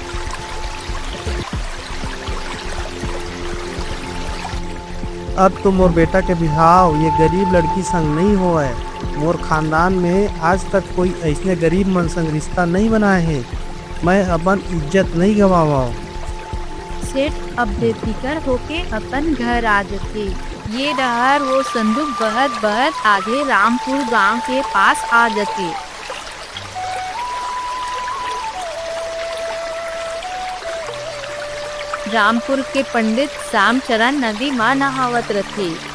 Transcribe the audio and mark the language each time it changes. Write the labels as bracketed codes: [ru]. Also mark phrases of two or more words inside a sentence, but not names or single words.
[hne] अब तो मोर बेटा के बिहाव ये गरीब लड़की संग नहीं हुआ है। मोर खानदान में आज तक कोई ऐसने गरीब मन संग रिश्ता नहीं बनाए है। मैं अपन इज्जत नहीं गवावा। सेठ अब बेफिकर होके अपन घर आ जाते। ये डहर वो संदूक बहत बहत आगे रामपुर गांव के पास आ जाते। रामपुर के पंडित श्यामचरण नदी में नहावत रथे।